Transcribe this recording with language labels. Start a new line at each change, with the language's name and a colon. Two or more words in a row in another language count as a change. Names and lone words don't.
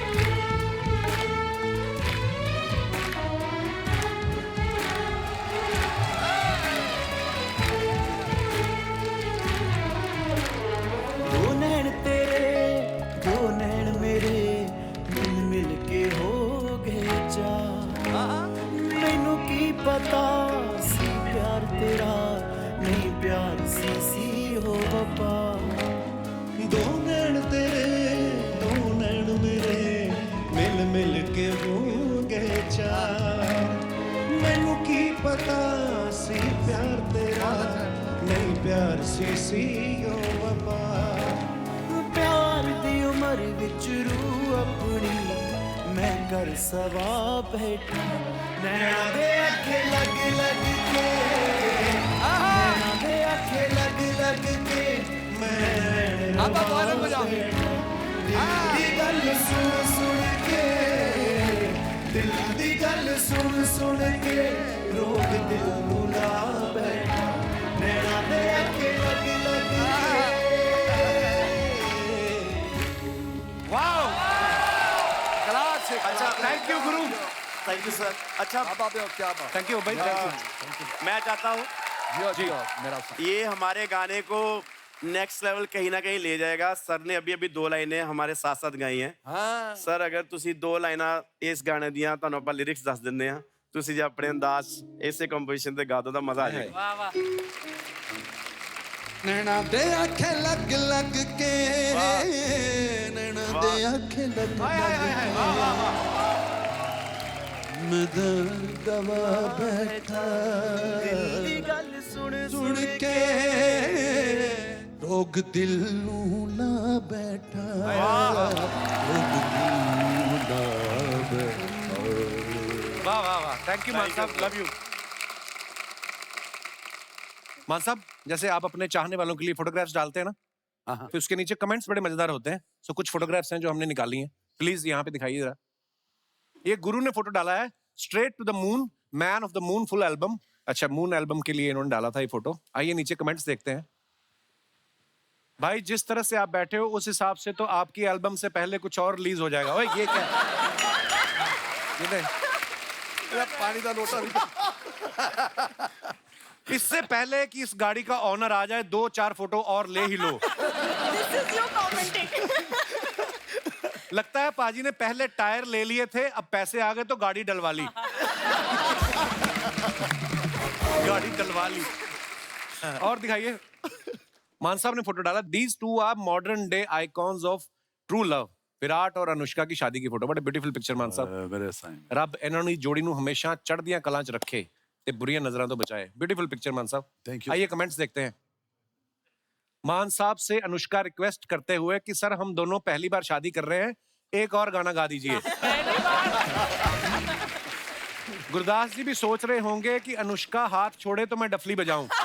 Punjabi: ਦੋ ਨੈਣ ਤੇਰੇ ਦੋ ਨੈਣ ਮੇਰੇ ਮਿਲ ਮਿਲ ਕੇ ਹੋ ਗਏ ਚਾਰ। ਮੈਨੂੰ ਕੀ ਪਤਾ ਸੀ ਪਿਆਰ ਤੇਰਾ ਨਹੀਂ ਪਿਆਰ ਸੀ ਹੋ ਵਫ਼ਾ। ਦੋ ਨੈਣ ਤੇਰੇ ਦੋ ਨੈਣ ਮੇਰੇ ਮਿਲ ਮਿਲ ਕੇ ਹੋ ਗਏ ਚਾਰ। ਮੈਨੂੰ ਕੀ ਪਤਾ ਸੀ ਪਿਆਰ ਤੇਰਾ ਨਹੀਂ ਪਿਆਰ ਸੀ ਓ ਵਫਾ। ਪਿਆਰ ਦੀ ਉਮਰ ਵਿੱਚ ਰੂਹ ਆਪਣੀ ਮੈਂ ਕਰ ਸਵਾ ਬੈਠਾ। ਨੈਣਾਂ ਦੇ ਅੱਖੇ ਲੱਗ ਲੱਗ ਕੇ, ਨੈਣਾਂ ਦੇ ਅੱਖੇ ਲੱਗ ਲੱਗ ਕੇ ਮੈਂ
Hindi: अब दोबारा बजाओ।
Punjabi: ਦਿਲ ਦੀ ਗੱਲ ਸੁਣ ਸੁਣ ਕੇ, ਦਿਲ ਦੀ ਗੱਲ ਸੁਣ ਸੁਣ ਕੇ ਰੋਗ ਦਿਲ ਨੂੰ ਲਾ ਬੈਠਾ। ਨੈਣਾਂ ਦੇ ਅੱਖੇ ਲੱਗ ਲੱਗ ਕੇ।
Hindi: अच्छा,
English: Thank you Guru, Thank you sir. अच्छा, Thank you भाई, thank you।
Hindi: मैं चाहता हूँ ये हमारे गाने को
English: next level
Hindi: कहीं ना कहीं ले जाएगा। सर ने अभी अभी 2 लाइनें हमारे साथ साथ गाई हैं।
Punjabi: ਸਰ ਅਗਰ ਤੁਸੀਂ 2 ਲਾਈਨਾਂ ਇਸ ਗਾਣੇ ਦੀਆਂ ਤੁਹਾਨੂੰ ਆਪਾਂ ਲਿਰਿਕਸ ਦੱਸ ਦਿੰਦੇ ਆ, ਤੁਸੀਂ ਜੇ ਆਪਣੇ ਅੰਦਾਜ਼ ਇਸੇ ਕੰਪੋਜੀਸ਼ਨ ਤੇ ਗਾ ਦੋ ਤਾਂ ਮਜ਼ਾ ਆ ਜਾਏਗਾ।
Hindi: वाह वाह।
Punjabi: ਨੈਣਾਂ ਦੇ ਆਖੇ ਲੱਗ ਲੱਗ ਕੇ, ਨੈਣਾਂ ਦੇ ਆਖੇ ਲੱਗ ਲੱਗ ਕੇ ਮੈਂ ਦਿਲ ਗਵਾ ਬੈਠਾ। ਦਿਲ ਦੀ ਗੱਲ ਸੁਣ ਸੁਣ ਕੇ ਰੋਗ ਦਿਲ ਨੂੰ ਲਾ ਬੈਠਾ। ਰੋਗ ਦਿਲ ਨੂੰ ਲਾ ਬੈਠਾ।
Hindi: वाह वाह वाह,
English: Thank you मान साहब, love you।
Hindi: मान साहब, जैसे आप अपने चाहने वालों के लिए फोटोग्राफ्स डालते हैं ना, तो उसके नीचे कमेंट्स बड़े मजेदार होते हैं। सो कुछ फोटोग्राफ्स हैं जो हमने निकाली हैं, प्लीज यहाँ पे दिखाइए जरा। ये गुरु ने फोटो डाला है,
English: straight to the moon Man of the Moon full album.
Hindi: अच्छा, मून एल्बम के लिए इन्होंने डाला था ये फोटो। आइए नीचे कमेंट्स देखते हैं। भाई जिस तरह से आप बैठे हो उस हिसाब से तो आपकी एल्बम से पहले कुछ और रिलीज हो जाएगा। ओए ये क्या? ये देख, पानी का लोटा भी इससे पहले कि इस गाड़ी का ऑनर आ जाए 2-4 फोटो और ले ही लो।
English: This is you commenting.
Hindi: लगता है पाजी ने पहले टायर ले लिए थे, अब पैसे आ गए तो गाड़ी डलवा ली। गाड़ी डलवा ली। और दिखाइए, मान साहब ने फोटो डाला।
English: These two are modern day icons of true love.
Hindi: विराट और अनुष्का की शादी की फोटो। बड़े
English: beautiful picture
Hindi: मान साहब। मेरे साईं
Punjabi: ਰੱਬ ਇਨ੍ਹਾਂ ਦੀ ਜੋੜੀ ਨੂੰ ਹਮੇਸ਼ਾ ਚੜ੍ਹਦੀਆਂ ਕਲਾਂ 'ਚ ਰੱਖੇ ਤੇ ਬੁਰੀਆਂ ਨਜ਼ਰਾਂ ਤੋਂ ਬਚਾਏ।
English: Beautiful picture मान साहब। Thank you.
Hindi: आइए कमेंट्स देखते हैं। मान साहब से अनुष्का रिक्वेस्ट करते हुए कि सर हम दोनों पहली बार शादी कर रहे हैं, एक और गाना गा दीजिए। गुरदास जी भी सोच रहे होंगे कि अनुष्का हाथ छोड़े तो मैं डफली बजाऊं।